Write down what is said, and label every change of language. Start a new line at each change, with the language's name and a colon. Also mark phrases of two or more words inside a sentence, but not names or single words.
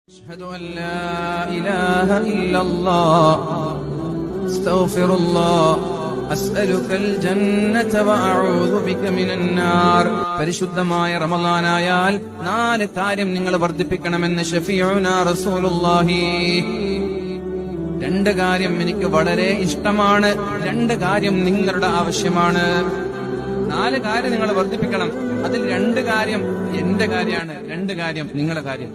Arabic: أشهد أن لا إله إلا الله أستغفر الله أسألك الجنة وأعوذ بك من النار
Malayalam: പരിശുദ്ധമായ റമളാനായാൽ 4 കാര്യം നിങ്ങൾ വർദ്ധിപ്പിക്കണമെന്ന് ശഫീഉനാ റസൂലുള്ളാഹി. 2 കാര്യം എനിക്ക് വളരെ ഇഷ്ടമാണ്, 2 കാര്യം നിങ്ങളുടെ ആവശ്യമാണ്. 4 കാര്യം നിങ്ങൾ വർദ്ധിപ്പിക്കണം. അതിൽ 2 കാര്യം എന്റെ കാര്യമാണ്, 2 കാര്യം നിങ്ങളുടെ കാര്യം.